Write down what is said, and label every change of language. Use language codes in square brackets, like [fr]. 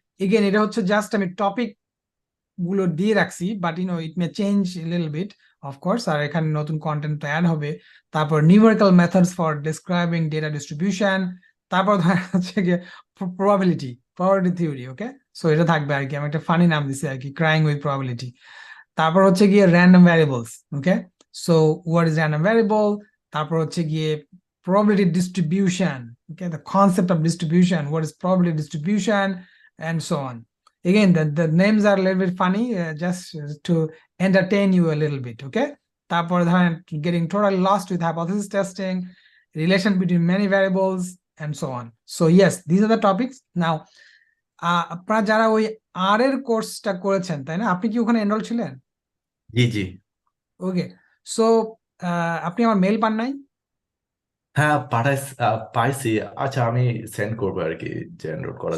[bn] Again এটা হচ্ছে just আমি টপিক গুলো দিয়ে রাখছি, [en] but it may change little bit of course, [bn] আর এখানে নতুন কন্টেন্ট তো অ্যাড হবে। তারপর [en] Numerical methods for describing data distribution. [bn] তারপর ধরা হচ্ছে গিয়ে প্রবাবিলিটি থিওরি। ওকে, সো এটা থাকবে আর কি, আমি একটা ফানি নাম দিছি আর কি, [en] Crying with probability. [bn] তারপর হচ্ছে গিয়ে random variables. [en] Okay, so what is random variable. [bn] তারপর হচ্ছে গিয়ে [en] probability distribution, okay, the concept of distribution, what is probability distribution, and so on. Again, the names are a little bit funny, just to entertain you a little bit, okay? [bn] তারপরে ধরেন [en] getting totally lost with hypothesis testing, relation between many variables, and so on. So yes, these are the topics. [bn] Now, আপনারা যারা ওই আর এর কোর্সটা করেছেন, তাই না? আপনি কি ওখানে এনরোল ছিলেন? জি জি। ওকে, সো আপনি আমার মেল পান নাই? হ্যাঁ পাইছি। আচ্ছা আমি সেন্ড করবো আর কি, যে এনরোল করা